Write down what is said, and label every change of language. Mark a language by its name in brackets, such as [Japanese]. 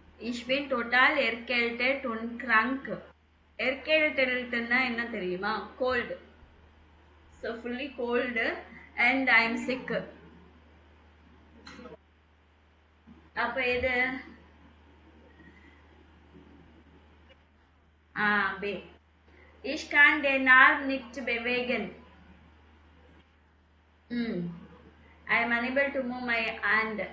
[German] Ich bin total erkältet und krank. [Tamil] Erkältetனா என்ன தெரியுமா? Gold. [English] So fully cold and I am sick. [Tamil] அப்ப எது? B. [German] Ich kann den Arm nicht bewegen. [English] I am unable to move my hand.